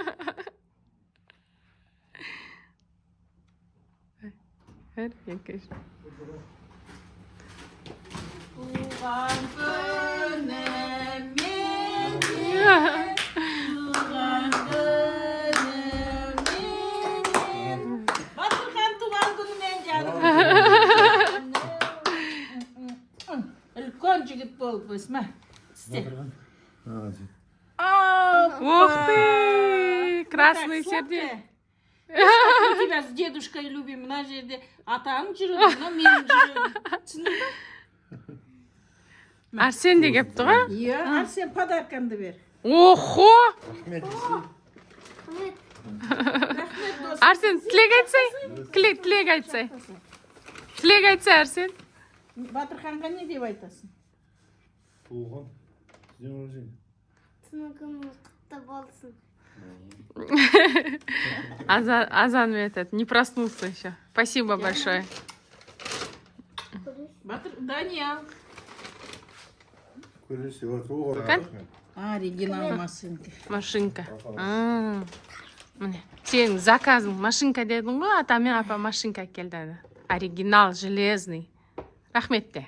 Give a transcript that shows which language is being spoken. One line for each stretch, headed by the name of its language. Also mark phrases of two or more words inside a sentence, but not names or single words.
Kazakh: Туған күнім мен, туған күнім мен. Батырхан туған күнімен жаным. Үлкен жігіт болып өсме.
Russian: Ух ты! Красный сердце. Мы тебя с дедушкой любим.
Kazakh: Мына жерде атаң жүреді, мына менің жүрегім. Түсіндің бе? Арсен де кепті ғой? Иә, Арсен подаркаңды бер. Охо! Рахмет досым. Арсен, тілек айтсай? Тілек айтсай. Тілек айтсай, Арсен. Батырханға не деп айтасың? Туған.
Russian: С днем рождения.
Kazakh: Күнің құтты болсын.
Russian: Азан этот, не проснулся еще. Спасибо большое.
Kazakh: Даниял. Көресі бар, туған. Bakın. Оригинал машинка. Машинка. Міне, сенің заказың машинка дедің ғой, ата мен апа машинка әкелді.
Russian: Оригинал, железный.
Kazakh: Рахмет де.